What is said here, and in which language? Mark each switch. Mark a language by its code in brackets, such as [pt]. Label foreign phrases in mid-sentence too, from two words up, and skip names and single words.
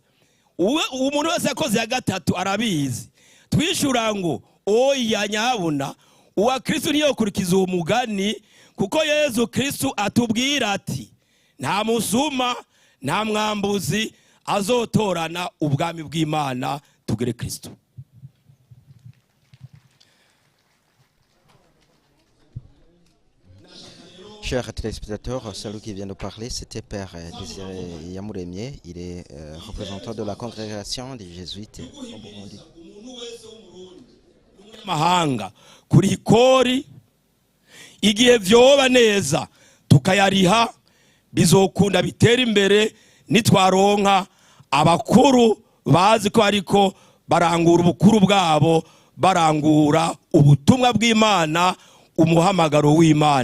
[rn] Umuntu wese yakoze ya 3 arabizi. Twishura ngo oya nyabuna uwa Kristo niyo kurikiza uwo mugani, kuko Yesu Kristo atubwira ati nta musuma nta mwambuzi azotorana ubwami bw'Imana. Tugire Kristo. [fr] Chers téléspectateurs, celui qui vient de parler, c'était Père Désiré Yamuremye. Il est représentant de la congrégation des Jésuites au Burundi. [rn] Mahanga kuri ikori igihe vyoba neza tukayariha, bizokunda bitera imbere nitwaronka abakuru bazi ko ariko barangura ubukuru bwabo, barangura ubutumwa bw'Imana, umuhamagaro w'Imana.